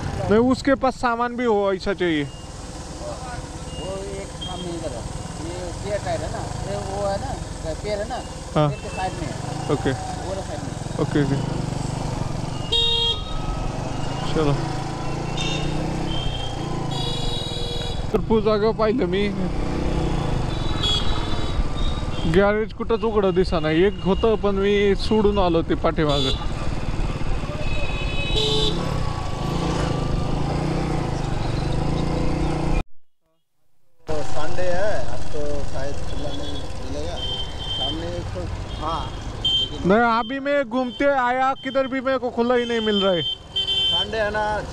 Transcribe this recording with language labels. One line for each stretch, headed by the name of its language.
Hindi: नहीं उसके पास सामान भी हो ऐसा चाहिए. वो एक सामने इधर है ये पेड़ टायर है ना ये वो है ना पेड़ है ना हाँ. पेड़ के साइड में है
English: okay
Hindi: वो वाला साइड में.
Marathi: ओके चलो भरपूर जागा पाहिलं मी. गॅरेज कुठंच उघडं दिसा नाही. एक होतं पण मी सोडून आलो ते पाठीमागं.
Hindi: तो संडे है अब तो शायद खुला नहीं मिलेगा सामने एक तो हाँ लेकिन नहीं अभी मैं घूमते आया किधर भी मेरे को खुला ही नहीं मिल रहा है. संडे है ना.